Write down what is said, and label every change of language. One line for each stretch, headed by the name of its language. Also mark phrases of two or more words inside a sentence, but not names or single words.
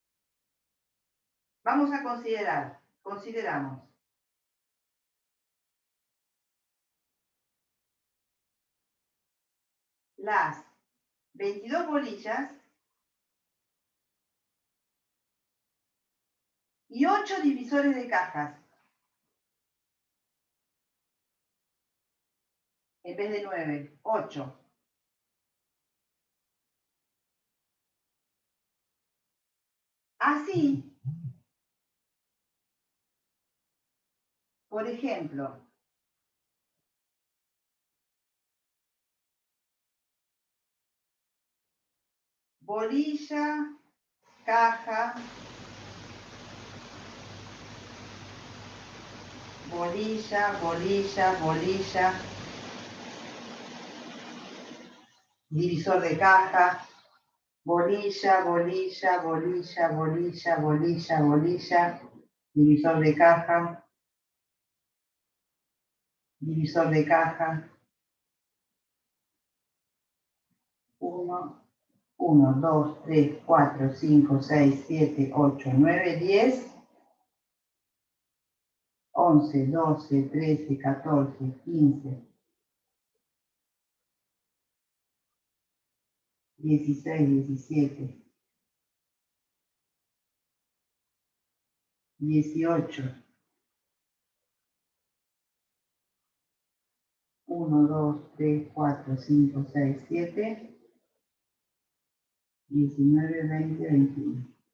Spanish: Vamos a consideramos las 22 bolillas y 8 divisores de cajas, en vez de 9, 8. Así, por ejemplo, bolilla, caja, bolilla, bolilla, bolilla, divisor de caja, bolilla, bolilla, bolilla, bolilla, bolilla, bolilla, divisor de caja, divisor de caja, 1, 1, 2, 3, 4, 5, 6, 7, 8, 9, 10, 11, 12, 13, 14, 15, 16, 17, 18, 1, 2, 3, 4, 5, 6, 7, 19, 20, 21.